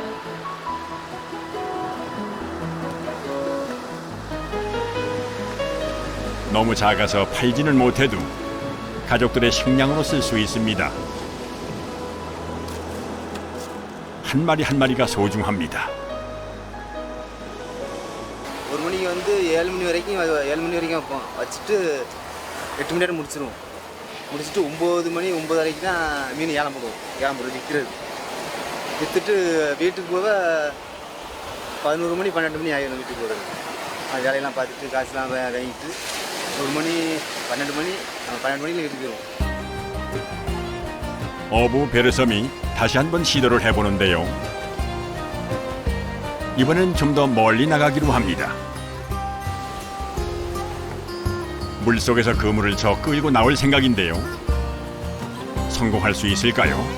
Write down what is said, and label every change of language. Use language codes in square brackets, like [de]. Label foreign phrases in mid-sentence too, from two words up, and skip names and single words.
[ko] 너무 작아서 팔지는 못해도 가족들의 식량으로 쓸 수 있습니다. 한 마리 한 마리가 소중합니다. [ta] ஒரு மணிக்கு வந்து 7 மணி வரைக்கும் வைப்போம். வச்சுட்டு 8 மணி நேரம் முடிச்சிடுவோம். முடிச்சுட்டு 9 மணி 9:30 தான் மீன் ஏலம் போடுவோம் விற்கிறது. விற்றுட்டு வீட்டுக்கு போக 11 மணி 12 மணி ஆகிடும் வீட்டுக்கு போகிறது. வேலையெல்லாம் பார்த்துட்டு காசுலாம் வாங்கிட்டு 1 மணி 12 மணிக்கு வீட்டுக்கு போயிடுவோம். [ko] 어부 베르섬이 다시 한번 시도를 해보는데요. 이번엔 좀 더 멀리 나가기로 합니다. 물속에서 그물을 저 끌고 나올 생각인데요. 성공할 수 있을까요?